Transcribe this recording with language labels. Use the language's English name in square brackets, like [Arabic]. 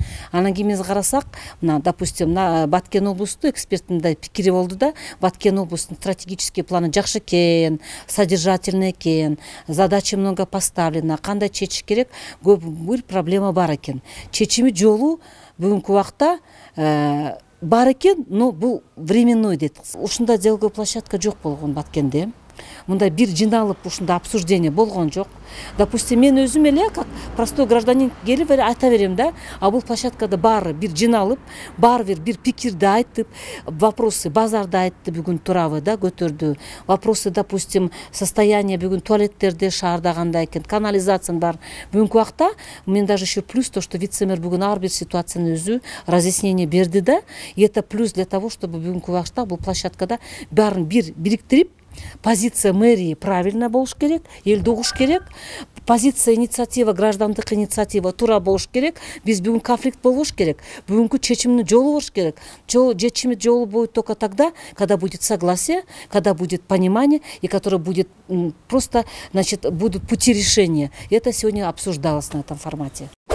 [Kyrgyz] Анан кийин биз карасак, мына допустим, Баткен облусту эксперттин мындай пикири болду да, Баткен облустун стратегический планы жакшы экен, содержательный экен, [Russian] задача много поставлена, [Kyrgyz] кандай чечиш керек, көп бир проблема бар экен. Чечими жолу бүгүнкү убакта бар экен, но бул временной дейт. Ушундай деловой площадка жок болгон Баткенде. Мындай бир жиналып ушундай обсуждение болгон жок. Допустим, мен өзүм эле [Russian] как простой гражданин [Kyrgyz] келип айта берем да, а бул площадкада баары бир жиналып, баары бир пикирди айтып, вопросы базарды айтты, бүгүн турабы да көтөрдү. Вопросы, допустим, состояние бүгүн туалеттерде шаарда кандай экен, канализация бар. Бүгүнкү убакта мен [Russian] даже еще плюс то, что вице-мэр [Kyrgyz] бүгүн ар бир ситуацияны өзү разъяснение берди да, [Russian] и это плюс для того, чтобы [Kyrgyz] бүгүнкү убакта бул площадкада баарын бир бириктирип, [Russian] позиция мэрии правильно [Kyrgyz] болуш керек, элди угуш керек. Позиция инициатива, граждандык инициатива туура болуш керек. Биз бүгүн конфликт болбош керек. Бүгүнкү чечимдин жолу болуш керек. Чечими жолу [Russian] будет только тогда, когда будет согласие, когда будет понимание и которое будет просто, значит, будут пути решения. Это сегодня обсуждалось на этом формате.